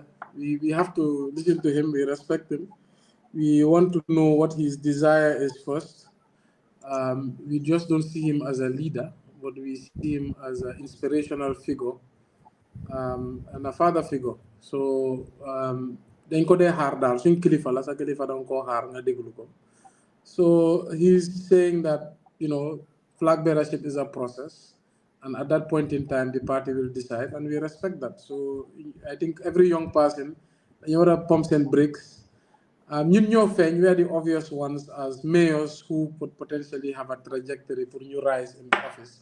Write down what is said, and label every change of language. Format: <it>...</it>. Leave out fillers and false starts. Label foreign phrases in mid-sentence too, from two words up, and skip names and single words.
<en>We have to listen to him. We respect him. We want to know what his desire is first. We just don't see him as a leader, but we see him as an inspirational figure and a father figure.</en> <wo>So dañ ko dee xaar daal suñ kilifa la sa kilifa danga koo xaar nga déglu ko.</wo> <en>So he's saying that flag bearership is a process, and at that point in time the party will decide, and we respect that. So I think every young person, you know, pumps and brakes. We are the obvious ones as mayors who could potentially have a trajectory for new rise in office.</en>